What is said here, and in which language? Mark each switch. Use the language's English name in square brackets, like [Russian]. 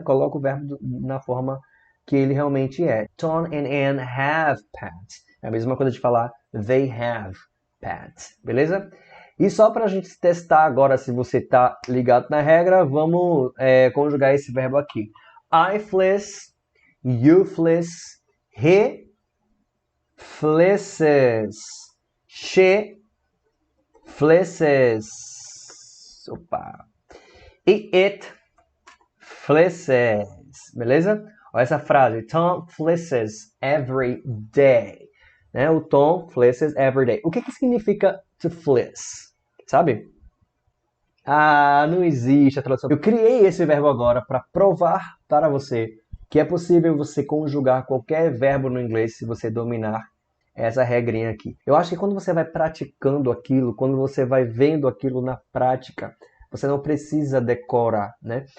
[Portuguese] Coloca o verbo na forma que ele realmente é. [English] Tom and Anne have pets. [Portuguese] É a mesma coisa de falar [English] they have pets, [Portuguese] beleza? E só para a gente testar agora se você está ligado na regra, vamos conjugar esse verbo aqui. [English] I fleece, you fleece, he fleeces, she fleeces, opa, e it fleeces, beleza? [Portuguese] Olha essa frase, [English] Tom fleeces every day, [Portuguese] né? O Tom [English] fleeces every day. [Portuguese] O que significa [English] to fleece? [Portuguese] Sabe? Ah, não existe a tradução. Eu criei esse verbo agora para provar para você que é possível você conjugar qualquer verbo no inglês se você dominar essa regrinha aqui. Eu acho que quando você vai praticando aquilo, quando você vai vendo aquilo na prática, você não precisa decorar, né?